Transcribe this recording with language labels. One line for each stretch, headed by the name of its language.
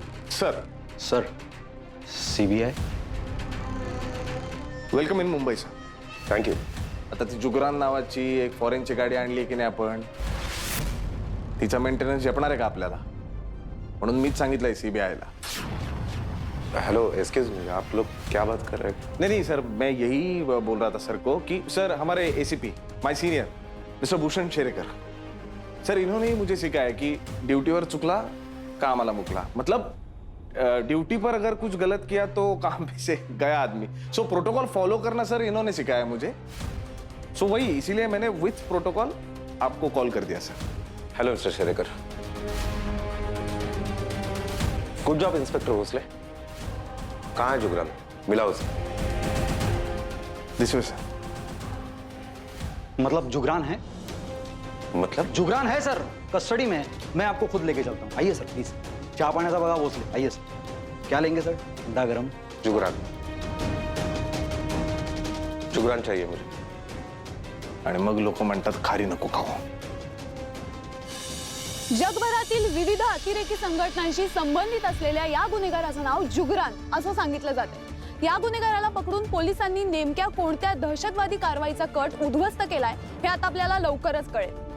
English: Sir CBI, welcome in Mumbai sir. Thank you.
Marathi: आता ती जुगरान नावाची एक फॉरेनची गाडी आणली की नाही आपण, तिचा मेंटेनन्स झेपणार आहे का आपल्याला? म्हणून मीच सांगितलंय सीबीआयला।
English: hello excuse me,
Hindi: आप लोग क्या बात कर रहे हैं? नहीं सर, मैं यही बोल रहा था सर को कि सर हमारे ACP my senior mister Bhushan Sherekar sir, इन्होंने ही मुझे सिखाया कि ड्यूटी पर
Marathi: चुकला काम आला मुकला।
Hindi: मतलब ड्यूटी पर अगर कुछ गलत किया तो काम पे से गया आदमी। सो प्रोटोकॉल फॉलो करना सर इन्होंने सिखाया मुझे। सो वही इसीलिए मैंने विथ प्रोटोकॉल आपको कॉल कर दिया sir.
English: Hello mister Sherekar, good job inspector Bhosle.
Hindi: कहाँ है जुगरान? मिला उसे?
English: This way sir.
Hindi: मतलब जुगरान है? मतलब जुगरान है सर, कस्टडी में है। मैं आपको खुद लेके चलता हूँ, आइए सर प्लीज।
Marathi: चाय पाण्याचा बघा भोसले,
Hindi: आइए सर। क्या लेंगे सर? ठंडा गरम? जुगरान, जुगरान चाहिए मुझे।
Marathi: आणि मग लोक म्हणतात खारी नको खाऊ। जगभरातील विविध अतिरेकी संघटनांशी संबंधित असलेल्या या गुन्हेगाराचं नाव जुगरान असं सांगितलं जातं। या गुन्हेगाराला पकडून पोलिसांनी नेमक्या कोणत्या दहशतवादी कारवाईचा कट उद्ध्वस्त केलाय हे आता आपल्याला लवकरच कळेल।